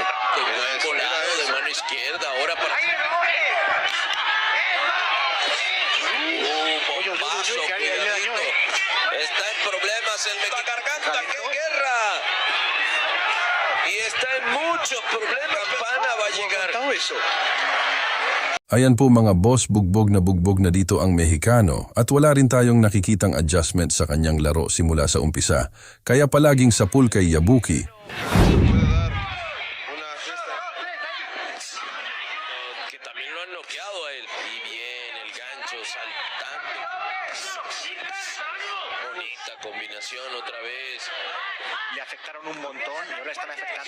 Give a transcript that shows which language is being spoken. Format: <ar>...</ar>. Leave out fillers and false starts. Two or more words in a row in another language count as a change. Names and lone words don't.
<es>Qué buen volado de mano izquierda. Ahora para... Bombazo, que alguien le dañó, cuidadito. Está en problemas el Mexicano. Garganta, qué guerra. Y está en muchos problemas. Campana va a llegar. Eso.</es> <tl>Ayan po mga boss, bugbog na dito ang Mexicano at wala rin tayong nakikitang adjustment sa kanyang laro simula sa umpisa. Kaya palaging sapul kay Yabuki.</tl> <es>Puede dar una gesta. Que también lo han noqueado a él. Y bien, el gancho saltando. Bonita combinación otra vez. Le afectaron un montón y ahora están afectando.</es>